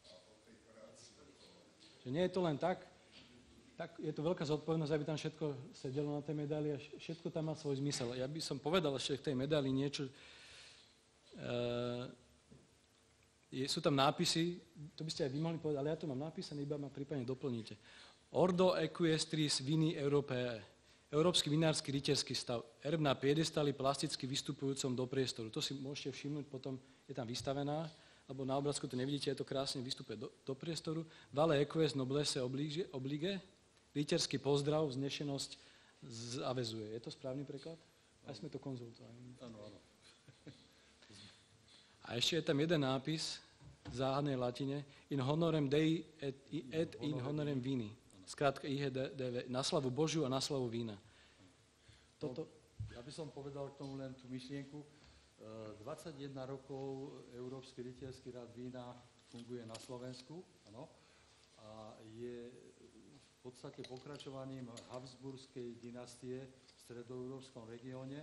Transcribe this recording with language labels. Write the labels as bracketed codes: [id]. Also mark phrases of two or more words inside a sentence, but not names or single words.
[sk] Že nie je to len tak je to veľká zodpovednosť, aby tam všetko sedelo na tej medaili a všetko tam má svoj zmysel. Ja by som povedal ešte k tej medaili niečo. Sú tam nápisy, to by ste aj vy mohli povedať, ale ja to mám napísané, iba ma prípadne doplníte. [la] Ordo equestris vini Europae, [sk] Európsky vinársky rytierský stav, erb na piedestali plasticky vystupujúcom do priestoru. To si môžete všimnúť, potom je tam vystavená, alebo na obrázku to nevidíte, je to krásne vystupuje do priestoru. [la] Vale equest [fr] noblesse oblige, [sk] rytierský pozdrav, vznešenosť zavezuje. Je to správny preklad? Aj sme to konzultovali. Áno, áno. A ešte je tam jeden nápis v záhadnej latine [la] in honorem Dei et in honorem vini. [sk] Skrátka IHDV, na slavu Božiu a na slavu vína. Toto... Ja by som povedal k tomu len tú myšlienku. 21 rokov Európsky rytierský rád vína funguje na Slovensku, áno, a je v podstate pokračovaním Habsburskej dynastie v stredoeurópskom regióne.